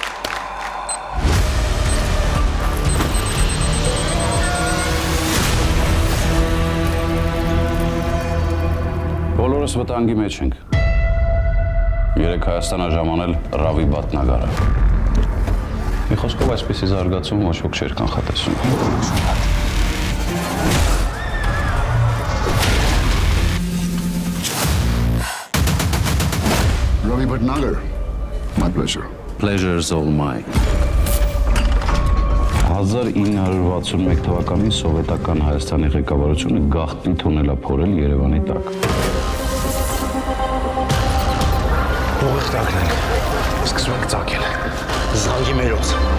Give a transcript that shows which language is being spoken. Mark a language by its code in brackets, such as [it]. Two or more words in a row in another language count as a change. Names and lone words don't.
[hy] Բոլորս վտանգի մեջ ենք։ Երեք Հայաստանը ժամանել Ռավի բատնագարը։ Մի խոսքով այսպիսի զարգացում ոչ ոք չէր կանխատեսում։ [en] Ravi Bhatnagar, my pleasure. Pleasure's all mine։ [hy] 1961 թվականին սովետական Հայաստանի ղեկավարությունը գաղտնի թունել է փորել Երևանի տակ։ Ուղիղ տակն են, սկսում ենք ծակել, զանգի մերոց։